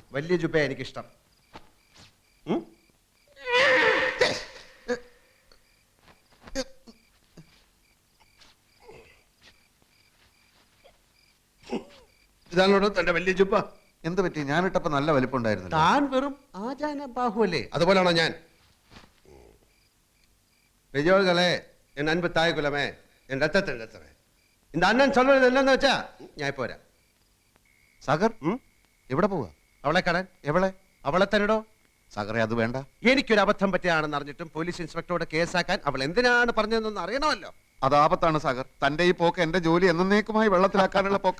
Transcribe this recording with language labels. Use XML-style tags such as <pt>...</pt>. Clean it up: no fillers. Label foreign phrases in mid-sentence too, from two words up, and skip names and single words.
<ml>വലിയ ജുബ എനിക്കിഷ്ടം. ഇതാണോ തന്റെ വലിയ ജുബ? എന്ത് പറ്റി? ഞാനിട്ടപ്പോ നല്ല വലിപ്പമുണ്ടായിരുന്നു. താൻ വെറും ആചാന ബാഹുവല്ലേ, അതുപോലാണോ ഞാൻ?</ml> <ta>பெரியோர்களே, என் அன்பு தாய் குலமே, என் ரத்தத்தின் ரத்தமே, இந்த அண்ணன் சொல்றது என்னன்னு</ta> <ml>വെച്ചാ ഞാൻ പോരാ. സാഗർ എവിടെ പോവാ? അവളെ കാണാൻ. എവളെ? അവളെ തന്നെടോ. സാഗറെ, അത് വേണ്ട. എനിക്കൊരു അബദ്ധം പറ്റിയാണെന്ന് അറിഞ്ഞിട്ടും പോലീസ് ഇൻസ്പെക്ടറോട് കേസാക്കാൻ അവൾ എന്തിനാണ് പറഞ്ഞതെന്ന് അറിയണമല്ലോ. അത് ആപത്താണ് സാഗർ. തന്റെ ഈ പോക്ക് എന്റെ ജോലി എന്നേക്കുമായി വെള്ളത്തിലാക്കാനുള്ള പോക്ക.</ml>